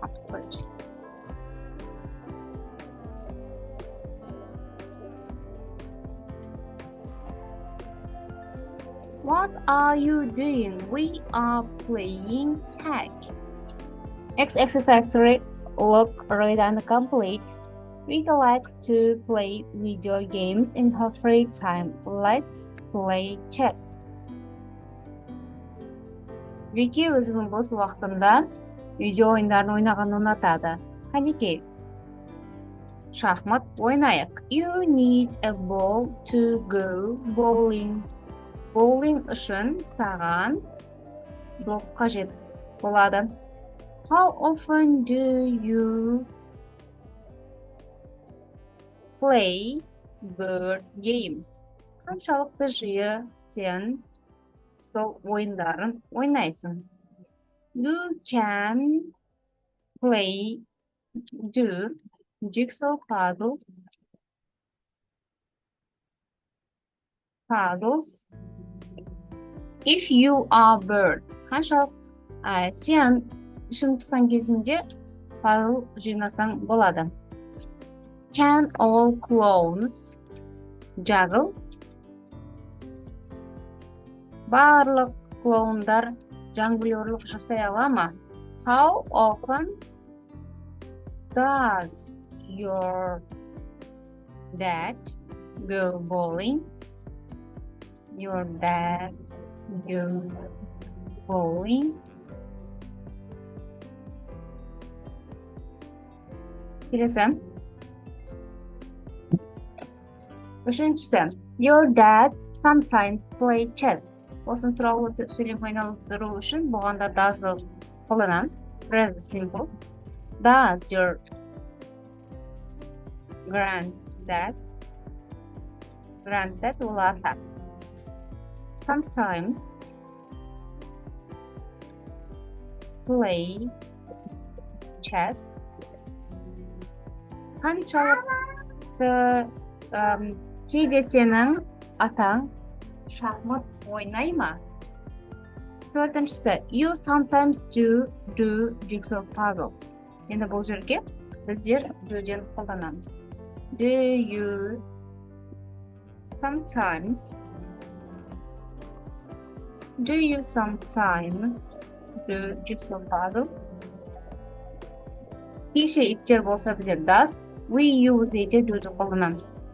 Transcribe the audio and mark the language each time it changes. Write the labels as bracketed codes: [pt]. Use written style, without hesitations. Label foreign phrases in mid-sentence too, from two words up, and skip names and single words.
[en] What are you doing? We are playing tag. Exercise 3. Look, read and complete. Rita likes to play video games in her free time. Let's play chess. [kk] Вики өзінің бос уақытында видео ойындарын ойнағанды ұнатады. Қанекей, шахмат ойнайық. [en] You need a ball to go bowling. [kk] Bowling үшін саған доп қажет болады. [en] How often do you play board games? [kk] Қаншалықты жиі сен стол ойындарын ойнайсың? [en] You can do jigsaw puzzles if you are bored. [kk] Қаншалық сен ішін пысқан кезінде пазл жинасаң болады. [en] Can all clowns juggle? [kk] Барлық клоундар жонглерлік жасай ала ма? [en] How often does your dad go bowling? Your dad go bowling? [kk] Келесі. Үшіншісі. [en] Your dad sometimes play chess. [kk] Осыны сұраулы сөйлем айналдыру үшін бұғанда does'ды қолданамыз. [en] Present simple. Does your granddad [kk] ол ата. [en] Sometimes play chess. [kk] Қаншалықты кейде сенің атаң шахмат ойнай ма? Төртіншісі. [en] You sometimes do jigsaw puzzles. [kk] Енді бұл жерге біздер do'ден қолданамыз. [en] Do you sometimes do jigsaw puzzle? [kk] Кеше иттер болса біздер does, [en] we use it [kk] do'ды қолданамыз.